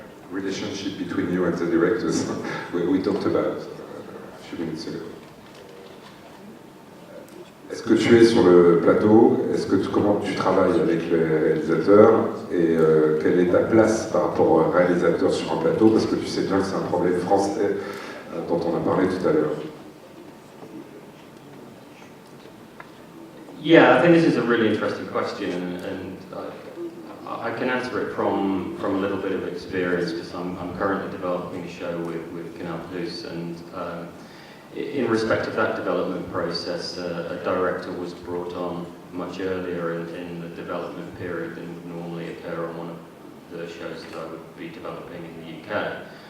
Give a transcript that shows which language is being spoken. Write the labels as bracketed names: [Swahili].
[English] The relationship between you and the directors, we talked about a few minutes ago. [French] Est-ce que tu es sur le plateau? Comment tu travailles avec les réalisateurs? Et quelle est ta place par rapport aux réalisateurs sur un plateau? Parce que tu sais bien que c'est un problème français dont on a parlé tout à l'heure. [English] Yeah, I think this is a really interesting question, and I can answer it from a little bit of experience, because I'm currently developing a show with Quel, and in respect of that development process, a director was brought on much earlier in the development period than would normally occur on one of the shows that I would be developing in the UK.